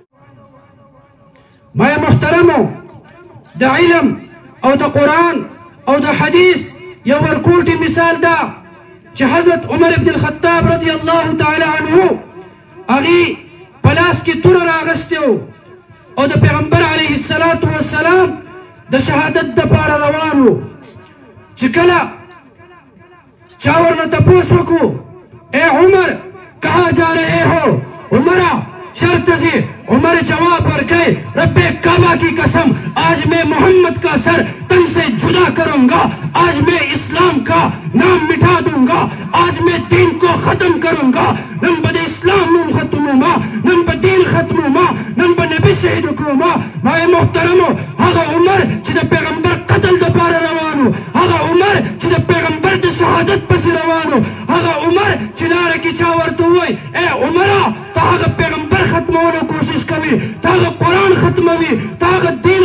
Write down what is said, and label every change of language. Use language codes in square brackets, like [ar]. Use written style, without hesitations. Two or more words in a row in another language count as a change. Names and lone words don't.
[ps] ما محترمو، د علم او د قرآن او د حدیث یو ورکوټی مثال ده چې حضرت عمر ابن الخطاب [ar] رضی الله تعالی عنه [ps] هغې په لاس کې توره راغستې و او د پیغمبر [ar] علیه الصلاة والسلام [ps] د شهادت دپاره روان و. چې کله چا ورنه تپوس وکړو: [ur] اے عمر کہاں جا رہے ہو؟ عمرہ شرط سے [ps] عمر جواب ورکے: [ur] رب کعبہ کی قسم، آج میں محمد کا سر تن سے جدا کروں گا، آج میں اسلام کا نام مٹا دوں گا، آج میں دین کو ختم کروں گا. [ps] نن بد اسلام نوم ختمو ما، نن بد دین ختمو ما، نن بد نبی شهید کو ما. ما محترمو، هغه عمر چې د پیغمبر قتل دپاره روانو، هغه عمر چې د پیغمبر د شهادت پسې روانو، هغه عمر چې لاره کې چا ورته ووایي: اے عمره، ته هغه پیغمبر ختمولو کوشش کوي، ته هغه قرآن ختموي، ته هغه دین ختموي.